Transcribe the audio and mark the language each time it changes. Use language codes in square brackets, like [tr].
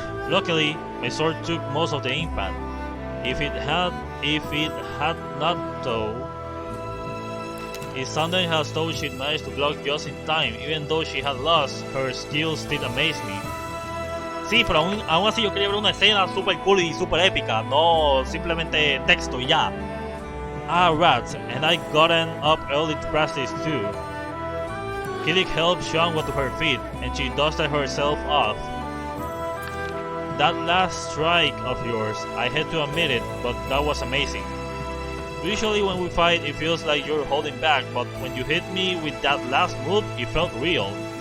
[en] Luckily, my sword took most of the impact. If it had not though, it sounded as though she'd managed to block just in time, even though she had lost, her skills still amazed me. [es] Sí, pero aún así yo quería ver una escena super cool y super épica, no simplemente texto y ya. [en] Ah, rats, and I gotten up early to practice too. Kilik helped Xianghua to her feet, and she dusted herself off. That last strike of yours, I had to admit it, but that was amazing. Usually when we fight, it feels like you're holding back, but when you hit me with that last move, it felt real.